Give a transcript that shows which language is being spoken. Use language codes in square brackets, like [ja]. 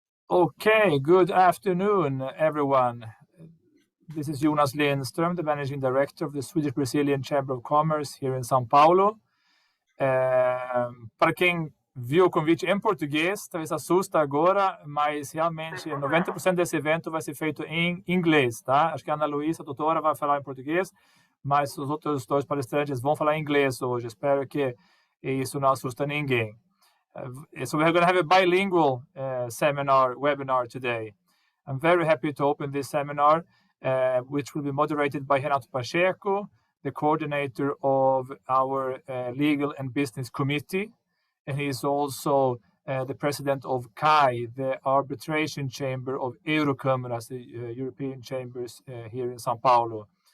[en] Okay, good afternoon, everyone. This is Jonas Lindström, the Managing Director of the Swedish-Brazilian Chamber of Commerce here in São Paulo. [pt] Para quem viu o convite em português, talvez assusta agora, mas realmente 90% desse evento vai ser feito em inglês, tá? Acho que a Ana Luísa, a doutora, vai falar em português, mas os outros dois palestrantes vão falar em inglês hoje. Espero que isso não assusta ninguém. [en] So we're going to have a bilingual webinar today. I'm very happy to open this seminar, which will be moderated by Renato Pacheco, the coordinator of our Legal and Business Committee. And he is also the president of CAI, the arbitration chamber of Eurocâmaras, the European chambers here in São Paulo.